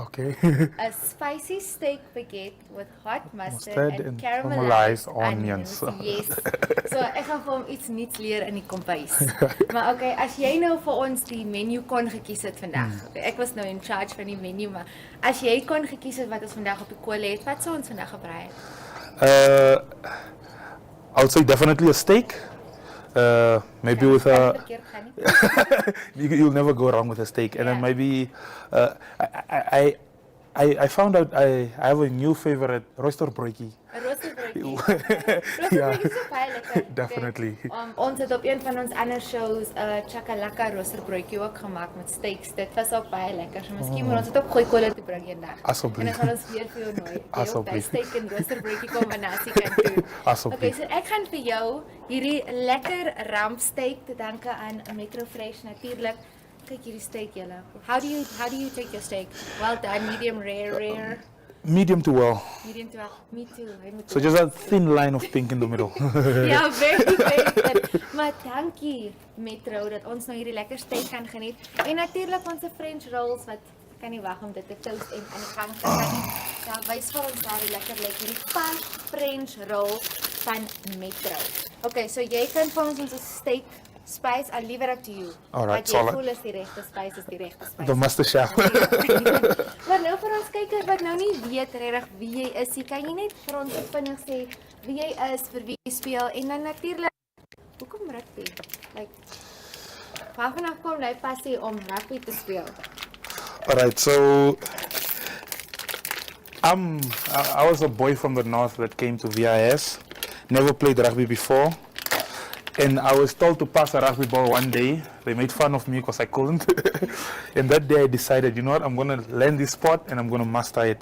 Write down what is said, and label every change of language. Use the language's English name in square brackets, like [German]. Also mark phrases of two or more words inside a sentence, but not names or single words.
[English] Okay. A spicy steak baguette with hot mustard and caramelized caramelized onions. Yes. [Afrikaans] So ek gaan vir hom iets nuuts leer in die kombuis. Maar okay, as jy nou vir ons die menu kon gekies het vandag. Ek was nou [English] in charge [Afrikaans] van die menu, maar as jy kon gekies het wat ons vandag op die kole het, wat sou ons vandag gebraai het? [English] I would say definitely a steak. Maybe with a [Afrikaans] Verkeerd gaan nie. [English] you'll never go wrong with a steak. And then maybe I found out I have a new favorite, [Afrikaans] rooster broodjie. 'n Roosterbroodjie. Roosterbroodjie is so baie lekker. [English] Definitely. [Afrikaans] Ons het op een van ons ander shows 'n chakalaka roosterbroodjie ook gemaak met steaks. Dit was ook baie lekker. So miskien moet ons dit op Gooi Kole toe bring eendag. Asseblief. En dan gaan ons weer vir jou nooi. Asseblief. Steak en roosterbroodjie kombinasie kan doen. Asseblief. Okay, so ek gaan vir jou hierdie lekker rampsteak te danke aan Metro Fresh natuurlik. Kyk hierdie steak julle. [English] How do you take your steak? Well done, medium rare. Medium to well. Medium to well. Me too. So just a thin line of pink in the middle. Ja, very good. [Afrikaans] Maar dankie Metro dat ons nou hierdie lekker steak kan geniet. En natuurlik ons French rolls wat ek kan nie wag om dit te toast en aan die gang te kry. Ja, wys vir ons daar die lekker hierdie pan French roll van Metro. Okay, so jy kan vir ons steak spice, [English] I'll leave it up to you. Alright, solid. [Afrikaans] Wat jy [English] solid. [Afrikaans] voel is die regte spice is die regte spice. [English] The master chef. [Afrikaans] Maar nou vir ons kykers wat nou nie weet regtig wie jy is, kan jy net vir ons vinnig sê wie jy is, vir wie jy speel en dan natuurlik hoekom rugby? Like waarvan kom jy passie om rugby te speel? [English] Alright, so I was a boy from the north that came to VIS. Never played rugby before. And I was told to pass a rugby ball one day. They made fun of me because I couldn't. And that day I decided, you know what, I'm going to learn this sport and I'm going to master it.